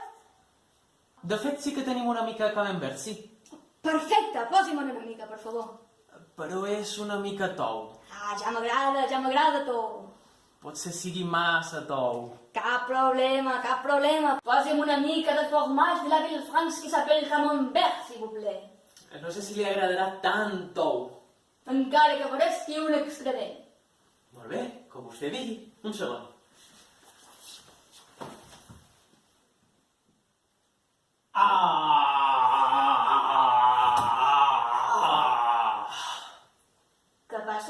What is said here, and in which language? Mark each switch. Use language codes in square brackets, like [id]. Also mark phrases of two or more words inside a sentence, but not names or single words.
[ca] De fet, sí que tenim una mica de camembert, sí. Perfecte, posi'm una mica, per favor. Però és una mica tou. Ah, ja m'agrada tot. Potser sigui massa tou. Cap problema, cap problema. Posi'm una mica de [fr] fromage de la Villefranche qui s'appelle Camembert, s'il vous plaît. [ca] No sé si li agradarà tant tou. Encara que pareixi un excrement. Molt bé, com vostè digui. Un segon. Què passa?